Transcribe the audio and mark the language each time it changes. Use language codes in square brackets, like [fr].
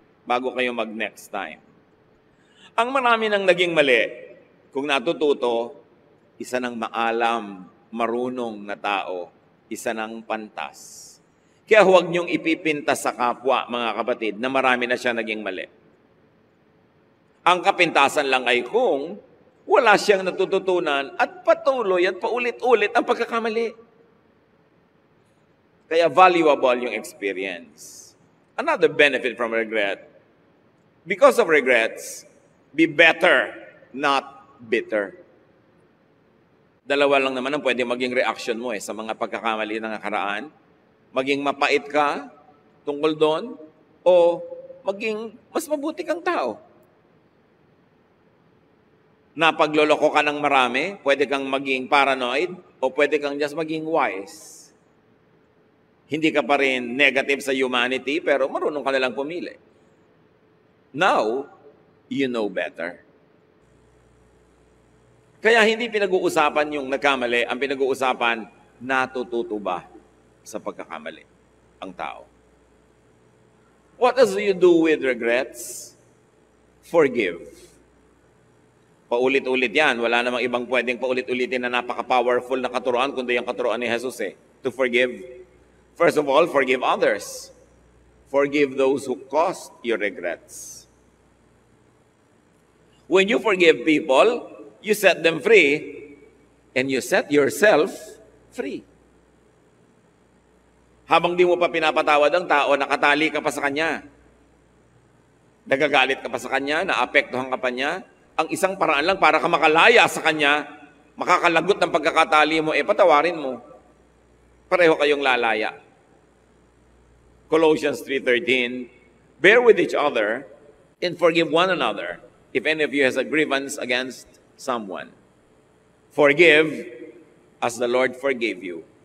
[tl] bago kayo mag-next time. Ang marami nang naging mali, kung natututo, isa ng maalam, marunong na tao, isa ng pantas. Kaya huwag niyong ipipintas sa kapwa, mga kapatid, na marami na siya naging mali. Ang kapintasan lang ay kung wala siyang natututunan at patuloy at paulit-ulit ang pagkakamali. [en] Kaya valuable yung experience. Another benefit from regret, because of regrets, be better, not bitter. [tl] Dalawa lang naman ang pwede maging reaction mo sa mga pagkakamali ng nakaraan. Maging mapait ka tungkol doon o maging mas mabuti kang tao. Napagloloko ka ng marami, pwede kang maging paranoid o pwede kang just maging wise. Hindi ka pa rin negative sa humanity pero marunong ka nalang pumili. [en] Now, you know better. [tl] Kaya hindi pinag-uusapan yung nagkamali, ang pinag-uusapan, natututo ba sa pagkakamali ang tao. [en] What else do you do with regrets? Forgive. [tl] Paulit-ulit yan. Wala namang ibang pwedeng paulit-ulitin na napaka-powerful na katuruan kundi yung katuruan ni Jesus [en] to forgive. First of all, forgive others. Forgive those who caused your regrets. When you forgive people, you set them free and you set yourself free. [tl] Habang di mo pa pinapatawad ang tao, nakatali ka pa sa kanya. Nagagalit ka pa sa kanya, naapektuhan ka pa niya. Ang isang paraan lang para ka makalaya sa kanya, makakalagot ng pagkakatali mo, patawarin mo. Pareho kayong lalaya. [en] Colossians 3:13, bear with each other and forgive one another if any of you has a grievance against someone. Forgive as the Lord forgave you.